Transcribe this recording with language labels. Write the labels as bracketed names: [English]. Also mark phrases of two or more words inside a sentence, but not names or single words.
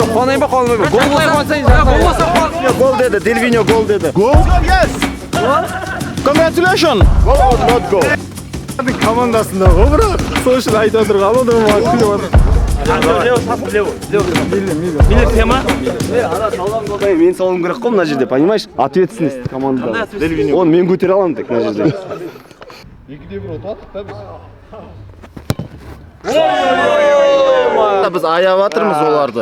[Kazakh] Қуанайын ба, қуанбай ма? Гол болса, Гол деді, Дельвиньо гол деді. Гол? Congratulations! [English] Гол or not goal? [Kazakh] Командасында ғой, брат. Сол үшін айтып отырған адамдар маған күліп отыр. Милер тема? Мен салуым керек қой мына жерде, понимаешь? Ответственность командада. Оны мен көтере аламын тек мына жерде. Біз аяп жатырмыз оларды.